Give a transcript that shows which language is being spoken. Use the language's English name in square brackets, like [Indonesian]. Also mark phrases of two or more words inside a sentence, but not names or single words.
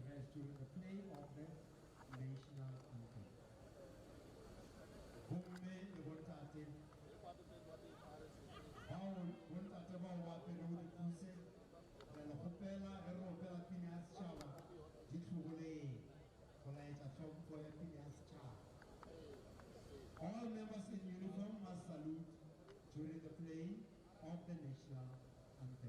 [English] during the play of the national anthem. [Northern Sotho] Bomme le bontate, bontate bao ba apere o dikuse, re le kgopela ge re opela pina ya setšhaba di tlhogoleng go laetša tlhompho ya pina ya setšhaba. [English] All members in uniform must salute during the playing of the national anthem.